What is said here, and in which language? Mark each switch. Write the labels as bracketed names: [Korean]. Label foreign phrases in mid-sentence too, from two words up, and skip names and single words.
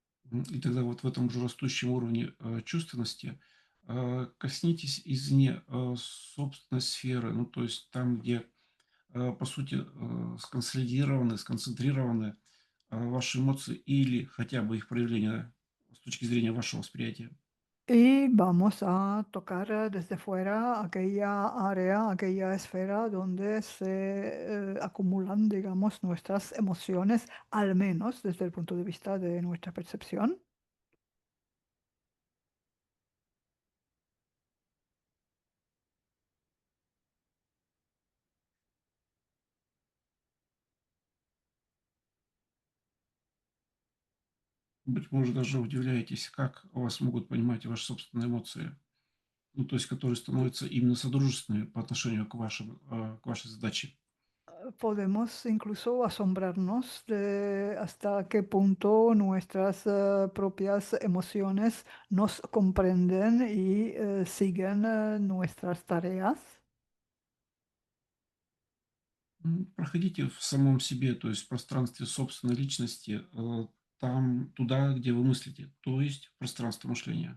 [Russian] И тогда вот в этом же растущем уровне, чувственности, коснитесь извне, собственной сферы. Ну, то есть там, где, по сути, сконсолидированы, сконцентрированы, ваши эмоции или хотя бы их проявление с точки зрения вашего восприятия. [Spanish] Y vamos a tocar desde fuera aquella área, aquella esfera donde se acumulan, digamos, nuestras emociones, al menos desde el punto de vista de nuestra percepción. [Russian] Быть может, даже удивляетесь, как вас могут понимать ваши собственные эмоции. Ну, то есть которые становятся именно содружественными по отношению к вашей задаче. [Spanish] Podemos incluso asombrarnos de hasta qué punto nuestras propias emociones nos comprenden y siguen nuestras tareas. [Russian] Проходите в самом себе, то есть в пространстве собственной личности, там, туда, где вы мыслите, то есть в пространство мышления.